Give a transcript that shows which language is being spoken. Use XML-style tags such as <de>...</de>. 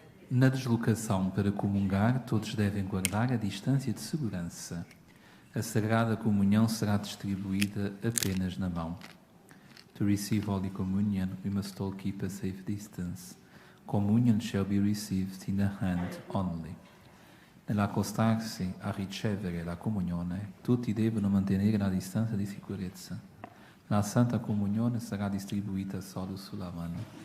<pt>Na deslocação para comungar, todos devem guardar a distância de segurança. A Sagrada Comunhão será distribuída apenas na mão.</pt> <en>To receive Holy Communion, we must all keep a safe distance. Communion shall be received in the hand only.</en> <it>Nell'accostarsi a ricevere la comunione, tutti devono mantenere la distanza di sicurezza. La Santa Comunione sarà distribuita solo sulla mano.</it>